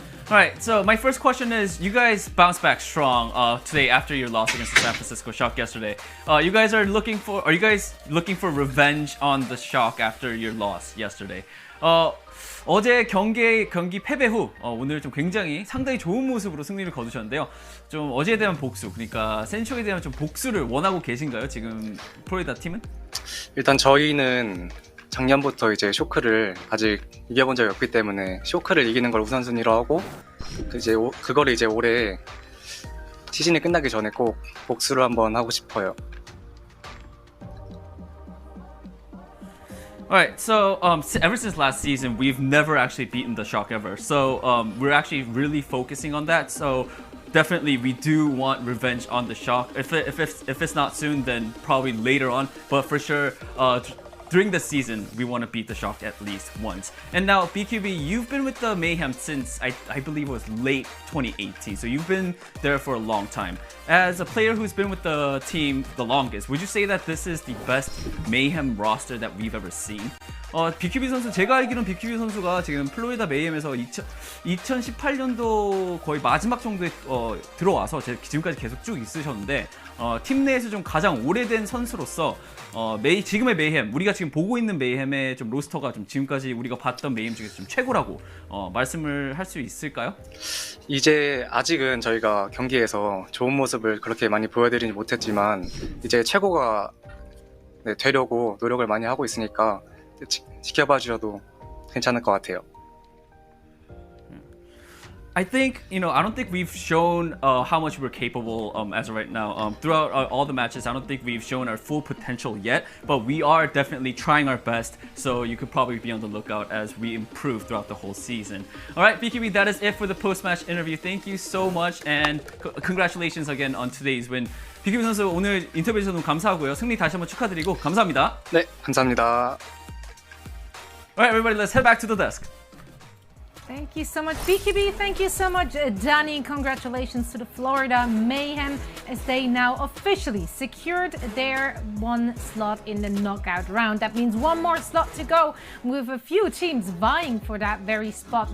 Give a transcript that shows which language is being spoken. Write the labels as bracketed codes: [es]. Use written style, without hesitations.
[en] Alright, so my first question is, you guys bounced back strong today after your loss against the San Francisco Shock yesterday. Are you guys looking for revenge on the Shock after your loss yesterday? [ko] 어제 경기 패배 후 오늘 좀 상당히 좋은 모습으로 승리를 거두셨는데요. 좀 어제에 대한 복수, 그러니까 센쇼에 대한 좀 복수를 원하고 계신가요? 지금 플로리다 팀은? 일단 저희는 작년부터 이제 쇼크를 아직 이겨본 적이 없기 때문에 쇼크를 이기는 걸 우선순위로 하고 그거를 이제 올해 시즌이 끝나기 전에 꼭 복수를 한번 하고 싶어요. [en] Alright, so ever since last season, we've never actually beaten the Shock ever. So we're actually really focusing on that. So definitely we do want revenge on the Shock. If it's not soon, then probably later on. But for sure, during the season, we want to beat the Shock at least once. And now, BQB, you've been with the Mayhem since, I believe it was late 2018. So you've been there for a long time. As a player who's been with the team the longest, would you say that this is the best Mayhem roster that we've ever seen? [ko] BQB 선수, 제가 알기로는 BQB 선수가 지금 플로리다 메이엠에서 2018년도 거의 마지막 정도에 들어와서 지금까지 계속 쭉 있으셨는데 팀 내에서 좀 가장 오래된 선수로서 지금의 메이햄, 우리가 지금 보고 있는 메이햄의 좀 로스터가 좀 지금까지 우리가 봤던 메이햄 중에서 좀 최고라고 말씀을 할 수 있을까요? 이제 아직은 저희가 경기에서 좋은 모습을 그렇게 많이 보여드리지 못했지만 이제 최고가 되려고 노력을 많이 하고 있으니까 지켜봐 주셔도 괜찮을 것 같아요. [en] I think, I don't think we've shown how much we're capable as of right now. Throughout all the matches, I don't think we've shown our full potential yet, but we are definitely trying our best, so you could probably be on the lookout as we improve throughout the whole season. All right, BQB, that is it for the post-match interview. Thank you so much, and congratulations again on today's win. [ko] BQB 선수 오늘 인터뷰 해주셔서 너무 감사하고요. 승리 다시 한번 축하드리고 감사합니다. 네, 감사합니다. [en] All right, everybody, let's head back to the desk. Thank you so much, BQB. Thank you so much, Danny. Congratulations to the Florida Mayhem as they now officially secured their one slot in the knockout round. That means one more slot to go with a few teams vying for that very spot.